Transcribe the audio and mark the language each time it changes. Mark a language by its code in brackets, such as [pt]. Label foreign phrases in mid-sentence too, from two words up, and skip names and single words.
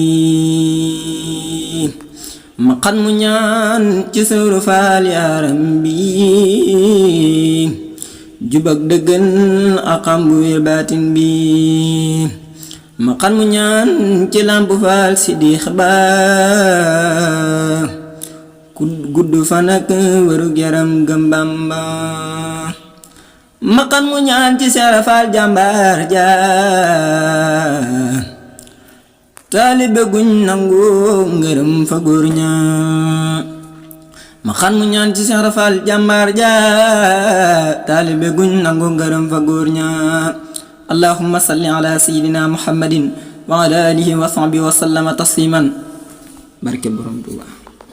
[wo] ma xat mu ñaan ci Sawru Faal yaram bi jubak dëggal akam bu wér baatin bi ma xat mu ñaan ci Lamp Faal Sidiq Ba gudd fan ak wérug yaram gëm Bamba ma xat mu ñaan ci Seera Faal jàmbaar ja taalibe guñ nangu ngërëm fa góor ña ma xat mu ñaan ci Seera Faal jàmbaar ja taalibe guñ nangu ngërëm fa góor ña [ar] اللهم صل على سيدنا محمد وعلى آله وصحبه وسلم تسليما [wo] barke borom Tuuba